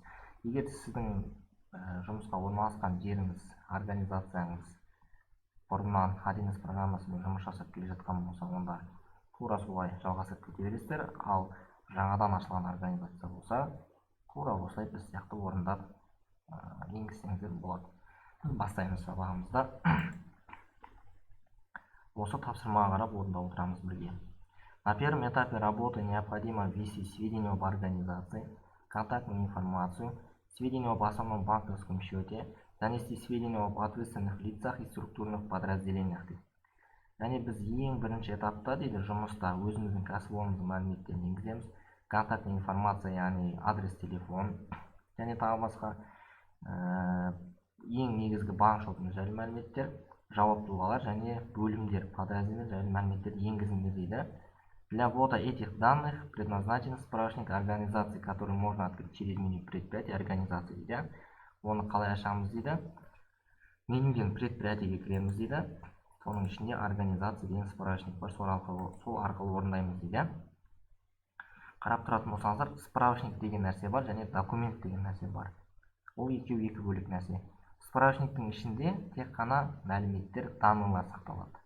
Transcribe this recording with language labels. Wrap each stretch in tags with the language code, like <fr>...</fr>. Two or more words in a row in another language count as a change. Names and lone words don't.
<kk>Егер сіздің жұмысқа орналасқан жеріңіз, организацияңыз бұрыннан ADMS программасымен жұмыс жасап келе жатқан болса, онда тура солай жалғасып кете бересіздер. Ал жаңадан ашылған организация болса, тура осылай біз сияқты орындап енгізсеңіздер болады. Бастаймыз сабағымызда. Осы тапсырмаға қарап орындап отырамыз бірге.</kk> <ru>На первом этапе работы необходимо ввести сведения об организации, контактную информацию, сведения об основном банковском счете, занести сведения об ответственных лицах и структурных подразделениях.</ru> <kk>Яғни біз ең бірінші этапта дейді жұмыста өзіміздің кәсіпорнымыздың мәліметтерін енгіземіз.</kk> <ru>Контактный информация,</ru> <kk>яғни адрес, телефон, және тағы басқа ең негізгі банк шотының жайлы мәліметтер, жауапты тұлғалар және бөлімдер, подразделение жайлы мәліметтерді енгізіңдер дейді.</kk> <ru>Для ввода этих данных предназначен справочник организации, который можно открыть через меню предприятия организации дейді.</ru> <kk>Оны қалай ашамыз дейді. Менюден предприятиеге кіреміз дейді. Соның ішінде организация деген справочник бар, сол арқылы орындаймыз дейді. Қарап тұратын болсаңыздар, справочник деген нәрсе бар және документ деген нәрсе бар. Ол екеуі екі бөлек нәрсе. Справочниктің ішінде тек қана мәліметтер, данылар сақталады.</kk>